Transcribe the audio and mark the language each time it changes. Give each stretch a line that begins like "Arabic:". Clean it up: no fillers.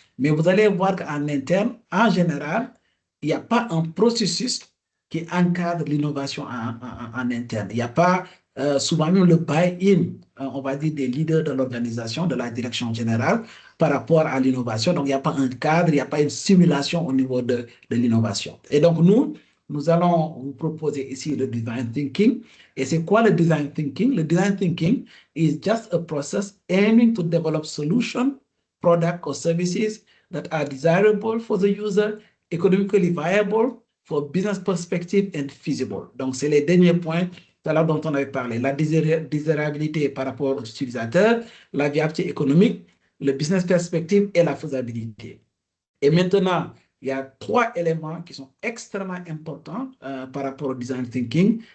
French: Mais vous allez voir qu'en interne, en général, il n'y a pas un processus qui encadre l'innovation en interne. Il n'y a pas souvent même le buy-in, on va dire, des leaders de l'organisation, de la direction générale, par rapport à l'innovation. Donc, il n'y a pas un cadre, il n'y a pas une simulation au niveau de l'innovation. Et donc, nous allons vous proposer ici le design thinking. Et c'est quoi le design thinking?
English: Le design thinking is just a process aiming to develop solutions, products or services that are desirable for the user, economically viable, for business perspective and feasible.
French: Donc, c'est les derniers points dont on avait parlé. La désirabilité par rapport aux utilisateurs, la viabilité économique, le business perspective et la faisabilité. Et maintenant, il y a 3 éléments qui sont extrêmement importants par rapport au design thinking.